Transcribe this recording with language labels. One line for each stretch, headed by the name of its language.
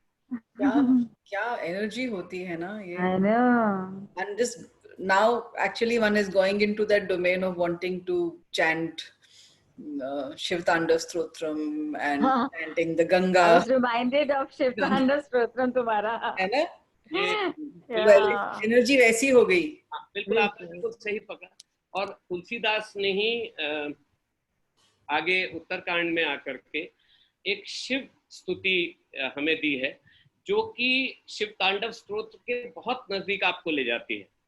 Hindi: क्या क्या एनर्जी होती है ना ये।
English: I know. And this now actually one is going into that domain of wanting to chant Shiv Tandav Stotram and chanting the I Ganga. was reminded of Shiv Tandav Stotram
Hindi: तुम्हारा। है ना?
English: Yeah.
Hindi: Energy वैसी हो गई। बिल्कुल आपने बिल्कुल सही पकड़ा। और तुलसीदास ने ही आगे उत्तरकांड में आकर के एक शिव स्तुति हमें दी है, जो कि शिव तांडव स्तोत्र के बहुत नजदीक आपको ले जाती है।